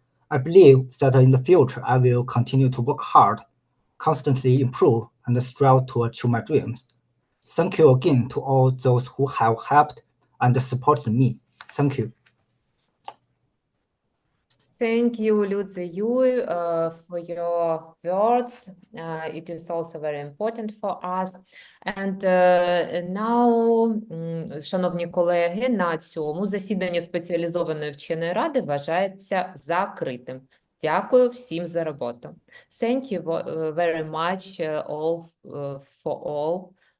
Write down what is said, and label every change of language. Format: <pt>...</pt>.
<en>I believe that in the future, I will continue to work hard, constantly improve, and strive to achieve my dreams. Thank you again to all those who have helped and supported me. Thank you. Thank you, Лю ЦЗЕЮЙ, for your words. It is also very important for us. And now,</en> <uk>шановні колеги, на цьому засідання спеціалізованої вченої ради вважається закритим. Дякую всім за роботу.</uk> <en>Thank you very much for our works.</en>